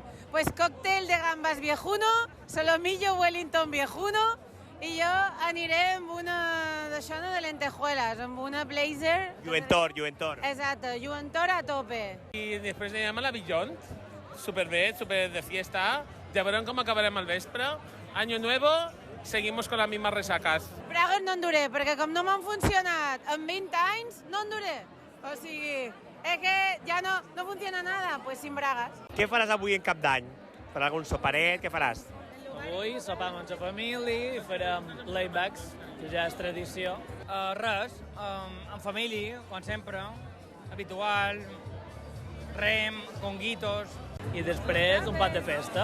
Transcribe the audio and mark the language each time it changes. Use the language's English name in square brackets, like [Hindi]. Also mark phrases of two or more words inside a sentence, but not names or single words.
[Spanish] Pues cóctel de gambas viejuno, solomillo Wellington viejuno, [Catalan] i jo aniré amb una d'això de lentejuelas, amb una blazer... Lluentor. Exacte, lluentor a tope. I després anirem a la Billont, superbé, [Spanish] super de fiesta. [Catalan] Ja veurem com acabarem el vespre. [Spanish] Año nuevo, seguimos con las mismas resacas. [Catalan] Bragues no en duré, perquè com no m'han funcionat en 20 anys, no en duré. O sigui, és que ja no funciona [Spanish] nada, pues sin bragas. [Catalan] Què faràs avui en cap d'any? Faràs algun soparet? Què faràs? Avui sopam amb la família i farem laybacks, que ja és tradició. Res, en família, com sempre, habitual, rem, conguitos, i després un pat de festa.